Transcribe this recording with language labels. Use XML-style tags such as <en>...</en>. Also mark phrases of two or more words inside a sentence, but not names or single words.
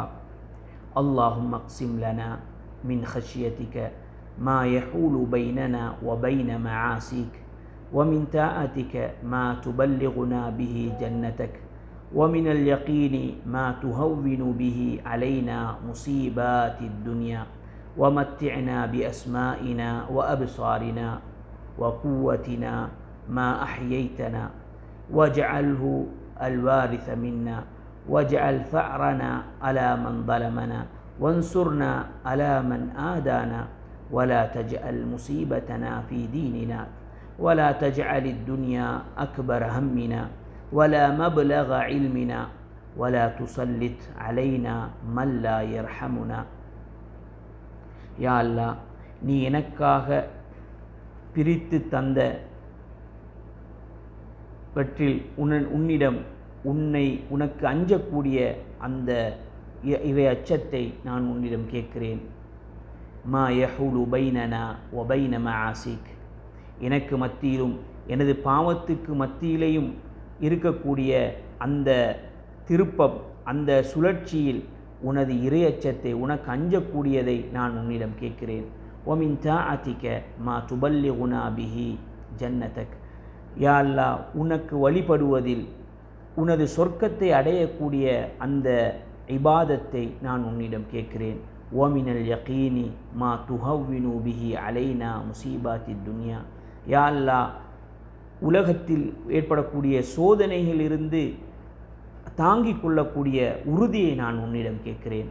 <ar>اللهم اقسم لنا من خشيتك ما يحول بيننا وبين معاصيك ومن طاعتك ما تبلغنا به جنتك ومن اليقين ما تهون به علينا مصيبات الدنيا ومتعنا بأسمائنا وأبصارنا وقوتنا ما أحييتنا واجعله الوارث منا واجعل ثأرنا على من ظلمنا وانصرنا على من آدانا ولا تجعل مصيبتنا في ديننا ولا تجعل الدنيا أكبر همنا ولا مبلغ علمنا ولا تسلط علينا من لا يرحمنا.</ar> <ta>யா அல்லாஹ், நீ எனக்காக பிரித்து தந்த வற்றில் உன்னிடம் உனக்கு அஞ்சக்கூடிய அந்த இறை அச்சத்தை நான் உன்னிடம் கேட்கிறேன்.</ta> <ar>ما يحول بيننا وبين معاصيك,</ar> <ta>எனக்கு மத்தியிலும் எனது பாவத்துக்கு மத்தியிலேயும் இருக்கக்கூடிய அந்த திருப்பம், அந்த சுழற்சியில் உனது இறையச்சத்தை, உனக்கு அஞ்சக்கூடியதை நான் உன்னிடம் கேட்கிறேன்.</ta> <ar>ومن طاعتك ما تبلغنا به جنتك.</ar> <ta>யா அல்லாஹ், உனக்கு வழிபடுவதில் உனது சொர்க்கத்தை அடையக்கூடிய அந்த இபாதத்தை நான் உன்னிடம் கேட்கிறேன்.</ta> <ar>ومن اليقين ما تهون به علينا مصيبات الدنيا.</ar> <ta>யா அல்லாஹ், உலகத்தில் ஏற்படக்கூடிய சோதனைகளிலிருந்து தாங்கிக் கொள்ளக்கூடிய உறுதியை நான் உன்னிடம் கேட்கிறேன்.</ta>